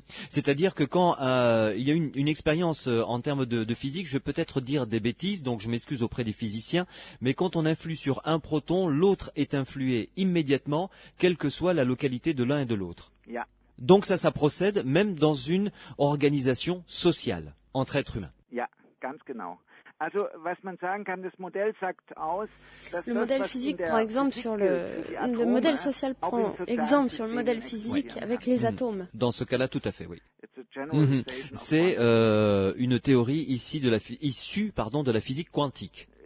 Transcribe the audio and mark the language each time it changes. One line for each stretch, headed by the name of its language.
French: C'est-à-dire que quand il y a une expérience en termes de physique, je vais peut-être dire des bêtises, donc je m'excuse auprès des physiciens, mais quand on influe sur un proton, l'autre est influé immédiatement, quelle que soit la localité de l'un et de l'autre. Donc ça procède même dans une organisation sociale, entre êtres humains.
German: Ganz genau. Also, was man sagen kann, das Modell sagt aus,
French: le modèle physique prend exemple sur le modèle social prend exemple sur le modèle physique avec les atomes. Dans ce cas-là, tout à fait, oui. C'est une théorie issue de la physique quantique.